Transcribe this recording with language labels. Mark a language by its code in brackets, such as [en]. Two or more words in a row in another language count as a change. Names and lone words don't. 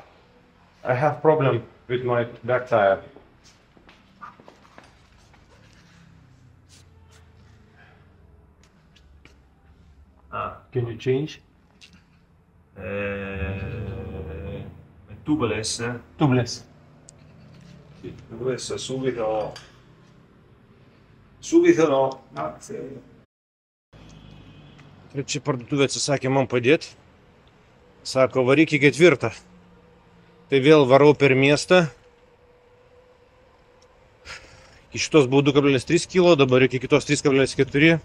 [en] I have problem with my back tire. Can you change? Tubeless. Tubeless. [it] Questo subito. Subito no. [lt] Trečia parduotuvė atsisakė man padėti. Sako, varyk į 4. Tai vėl varau per miestą. Iki šitos buvo 2,3 kg, dabar iki kitos 3,4.